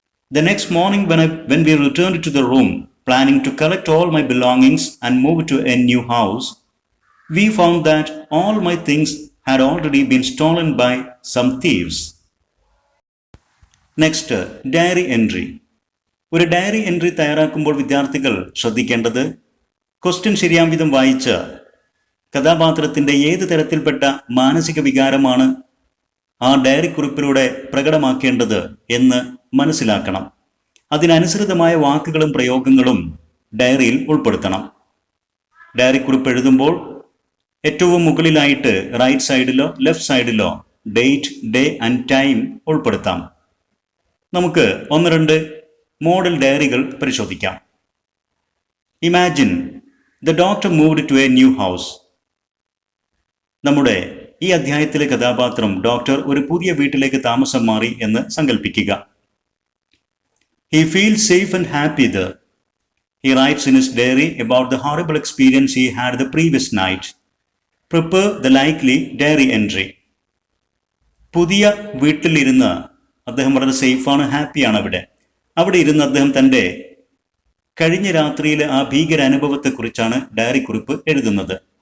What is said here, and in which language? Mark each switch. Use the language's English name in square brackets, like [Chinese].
[English] The next morning, when we returned to the room, planning to collect all my belongings and move to a new house, we found that all my things had already been stolen by some thieves. Next, diary entry. [Malayalam] ഒരു diary entry തയ്യാറാക്കുമ്പോൾ വിദ്യാർത്ഥികൾ ശ്രദ്ധിക്കേണ്ടത് question ശരിയാം വിധം വായിച്ച് കഥാപാത്രത്തിന്റെ ഏത് തരത്തിൽപ്പെട്ട മാനസിക വികാരമാണ് ആ ഡയറി കുറിപ്പിലൂടെ പ്രകടമാക്കേണ്ടത് എന്ന് മനസ്സിലാക്കണം. അതിനനുസൃതമായ വാക്കുകളും പ്രയോഗങ്ങളും ഡയറിയിൽ ഉൾപ്പെടുത്തണം. ഡയറി കുറിപ്പ് എഴുതുമ്പോൾ ഏറ്റവും മുകളിലായിട്ട് right സൈഡിലോ left സൈഡിലോ date, day and time ഉൾപ്പെടുത്താം. നമുക്ക് 1-2 മോഡൽ ഡയറികൾ പരിശോധിക്കാം. [English] Imagine the doctor moved to a new house. [Malayalam] നമ്മുടെ ഈ അധ്യായത്തിലെ കഥാപാത്രം ഡോക്ടർ ഒരു പുതിയ വീട്ടിലേക്ക് താമസം മാറി എന്ന് സങ്കല്പിക്കുക. [English] He feels safe and happy there. He writes in his diary about the horrible experience he had the previous night. Prepare the likely diary entry. [Malayalam] പുതിയ വീട്ടിലിരുന്ന് അദ്ദേഹം വളരെ സേഫാണ്, ഹാപ്പിയാണ് അവിടെ ഇരുന്ന് അദ്ദേഹം തൻ്റെ കഴിഞ്ഞ രാത്രിയിലെ ആ ഭീകര അനുഭവത്തെക്കുറിച്ചാണ് ഡയറി കുറിപ്പ് എഴുതുന്നത്.